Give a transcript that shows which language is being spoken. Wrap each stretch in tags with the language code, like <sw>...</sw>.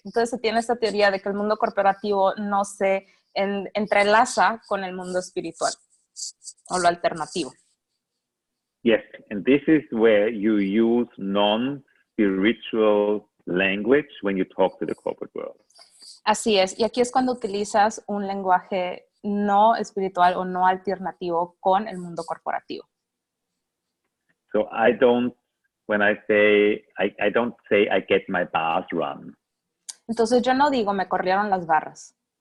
<es>Entonces se tiene esta teoría de que el mundo corporativo no se entrelaza con el mundo espiritual o lo alternativo.</es> <en>Yes, and this is where you use non-spiritual language when you talk to the corporate world.</en> <es>Así es, y aquí es cuando utilizas un lenguaje no espiritual o no alternativo con el mundo corporativo.</es> <en>So I don't say I get my bars run.</en> <es>Entonces yo no digo me corrieron las barras.</es>